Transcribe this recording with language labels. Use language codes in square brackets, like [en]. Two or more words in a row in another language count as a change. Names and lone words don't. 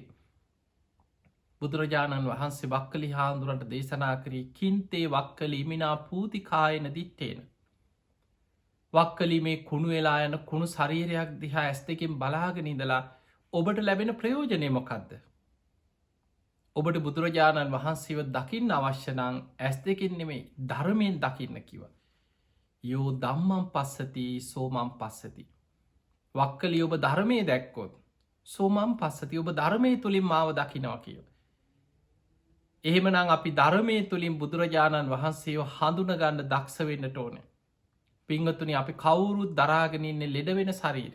[si] බුදුරජාණන් වහන්සේ වක්කලි හාමුදුරන්ට දේශනා කරී [pi] කින්තේ වක්කලි මිනා පූතිකායන දිත්තේන. [si] වක්කලි මේ කුණු වෙලා යන කුණු ශරීරයක් දිහා ඇස් දෙකින් බලාගෙන ඉඳලා ඔබට ලැබෙන ප්‍රයෝජනය මොකක්ද. ඔබට බුදුරජාණන් වහන්සේව දකින්න අවශ්‍යනං ඇස් දෙකින් නෙමේ ධර්මයෙන් දකින්න කිව. [pi] යෝ දම්මම් පස්සති සෝමම් පස්සති. [si] වක්කලි ඔබ ධර්මය දැක්කොත් [pi] සෝමම් පස්සති [si] ඔබ ධර්මය තුළින් මාව දකිනවා කියව. එහෙමනං අපි ධර්මය තුළින් බුදුරජාණන් වහන්සේව හඳුනගන්න දක්ෂ වෙන්නට ඕනේ. පිංගතුනි අපි කවුරුත් දරාගෙනන්න ලෙඩ වෙන ශරීරය.